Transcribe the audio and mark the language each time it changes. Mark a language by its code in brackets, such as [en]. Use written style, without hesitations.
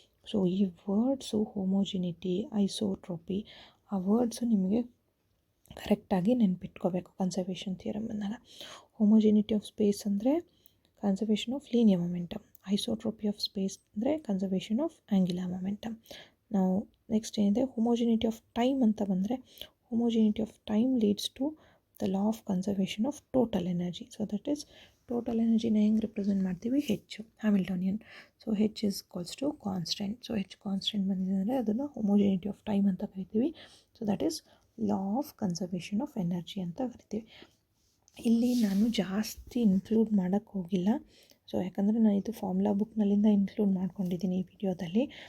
[kn] So ಈ words ಹೋಮೋಜಿನಿಟಿ, ಐಸೋಟ್ರೋಪಿ, ಆ words ನಿಮಗೆ ಕರೆಕ್ಟಾಗಿ ನೆನ್ಪಿಟ್ಕೋಬೇಕು ಕನ್ಸರ್ವೇಷನ್ ಥಿಯರಮ್ ಅನ್ನಲ್ಲ. ಹೋಮೋಜಿನಿಟಿ ಆಫ್ ಸ್ಪೇಸ್ ಅಂದರೆ conservation of linear momentum, ಐಸೋಟ್ರೋಪಿ of space ಅಂದರೆ ಕನ್ಸರ್ವೇಷನ್ ಆಫ್ ಆ್ಯಂಗ್ಯುಲರ್ ಮೊಮೆಂಟಮ್. ನಾವು ನೆಕ್ಸ್ಟ್ ಏನಿದೆ, [en] homogeneity of time [kn] ಅಂತ ಬಂದರೆ [en] homogeneity of time leads to the law of conservation of total energy. So that is total energy na [kn] ಹೆಂಗೆ represent ಮಾಡ್ತೀವಿ, [en] H Hamiltonian. So H is equals to constant. [kn] So H constant ಬಂದಿದೆ ಅಂದರೆ ಅದನ್ನು [en] homogeneity of time [kn] ಅಂತ ಕರಿತೀವಿ. [en] so that is law of conservation of energy [kn] ಅಂತ ಕರಿತೀವಿ. ಇಲ್ಲಿ ನಾನು ಜಾಸ್ತಿ ಇನ್ಕ್ಲೂಡ್ ಮಾಡೋಕ್ಕೆ ಹೋಗಿಲ್ಲ. ಸೊ ಯಾಕಂದರೆ ನಾನು ಇದು ಫಾರ್ಮುಲಾ ಬುಕ್ನಲ್ಲಿಂದ ಇನ್ಕ್ಲೂಡ್ ಮಾಡ್ಕೊಂಡಿದ್ದೀನಿ ಈ ವಿಡಿಯೋದಲ್ಲಿ.